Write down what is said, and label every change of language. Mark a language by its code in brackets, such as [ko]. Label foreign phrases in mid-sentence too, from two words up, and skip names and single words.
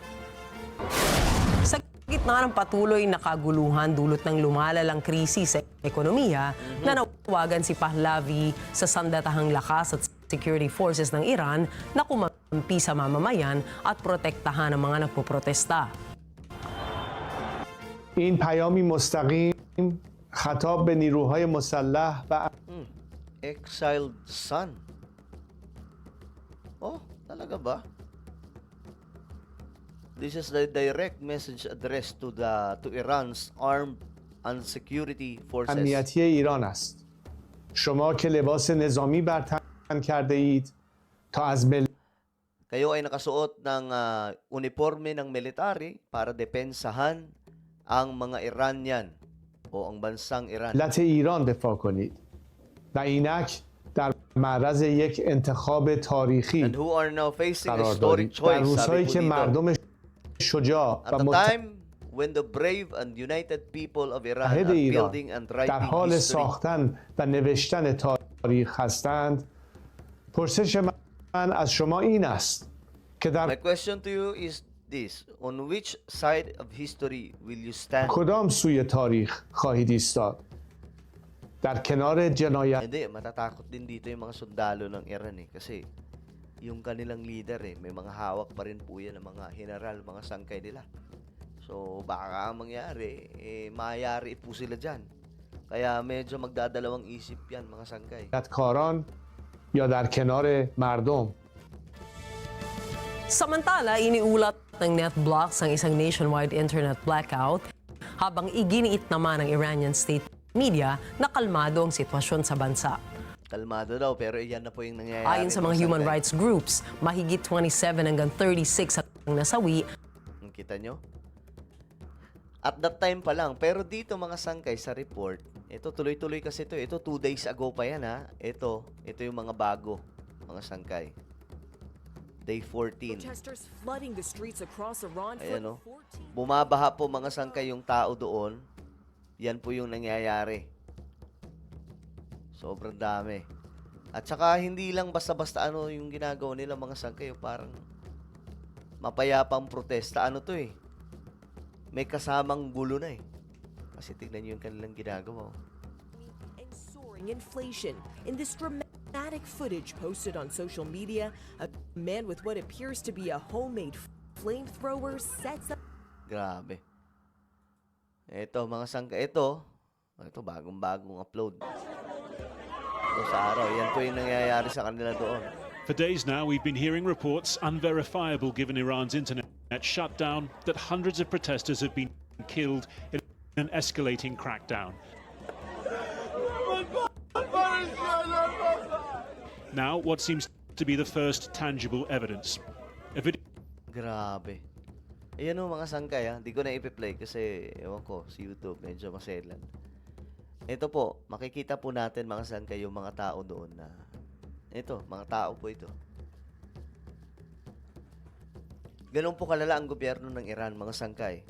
[tl] Sa gitna ng patuloy na kaguluhan dulot ng lumalalang krisis sa ekonomiya, nanawagan si Pahlavi sa sandatahang lakas at [en] security forces [tl] ng Iran na kumampi sa mamamayan at protektahan ang mga nagpoprotesta. [fa] این پیامی مستقیم خطاب به نیروهای مسلح و [en] Exiled son. [tl] Talaga ba? [en] This is the direct message addressed to Iran's armed and security forces. [fa] امنیتی ایران است. شما که لباس نظامی بر تن کرده اید تا از [tl] Kayo ay nakasuot ng uniforme ng military para depensahan ang mga Iranian o ang bansang Iran. [fa] ملت ایران دفاع کنید و اینک در معرض یک انتخاب تاریخی [en] And who are now facing a [fa] قرار [en] historic [fa] دارید. در [en] choice, [fa] روزهایی [tl] sabi [fa] که [tl] po dito. [fa] مردم شجاع [en] At [fa] و [en] the time when the brave and united people of Iran [fa] متحد [en] are [fa] ایران [en] building and [fa] در [en] writing [fa] حال [en] history. [fa] ساختن و نوشتن تاریخ هستند، پرسش من از شما این است که [en] My [fa] در [en] question to you is this: on which side of history will you stand? [fa] کدام سوی تاریخ خواهید ایستاد؟ در کنار جنایت [tl] Hindi, matatakot din dito yung mga sundalo ng Iran eh. Kasi yung kanilang leader eh, may mga hawak pa rin po yan ng mga general, mga sangkay nila. So baka ang mangyari, mayari po sila dyan. Kaya medyo magdadalawang isip yan mga sangkay. [fa] کاران یا در کنار مردم. [tl] Samantala, iniulat ng NetBlocks ang isang [en] nationwide internet blackout [tl] habang iginiit naman ng Iranian state media na kalmado ang sitwasyon sa bansa. Kalmado daw, pero yan na po yung nangyayari. Ayon sa mga [en] human rights groups, [tl] mahigit 27 hanggang 36 ang nasawi. Kita nyo? [en] At that time [tl] pa lang. Pero dito mga sangkay sa report, ito tuloy-tuloy kasi ito. Ito 2 days ago pa yan ha. Ito yung mga bago, mga sangkay. [en] Day 14. Protesters flooding the streets across Iran for [tl] Ayan o. 14 Bumabaha po mga sangkay yung tao doon. Yan po yung nangyayari. Sobrang dami. At saka hindi lang basta-basta ano yung ginagawa nila mga sangkay. Parang mapayapang protesta. Ano to eh. May kasamang gulo na eh. Kasi tignan nyo yung kanilang ginagawa. [en] and soaring inflation. In this dramatic footage posted on social media, a man with what appears to be a homemade flamethrower sets up [tl] Grabe. Ito mga sangkay. Ito bagong-bagong upload. Ito sa araw. Yan po yung nangyayari sa kanila doon. [en] For days now, we've been hearing reports, unverifiable given Iran's internet shutdown, that hundreds of protesters have been killed in an escalating crackdown. Now, what seems to be the first tangible evidence. A video [tl] Grabe. Ayan o mga sangkay ha. Hindi ko na ipi-play kasi ewan ko, si YouTube medyo maselan. Ito po, makikita po natin mga sangkay yung mga tao doon na ito, mga tao po ito. Ganun po kalala ang gobyerno ng Iran, mga sangkay.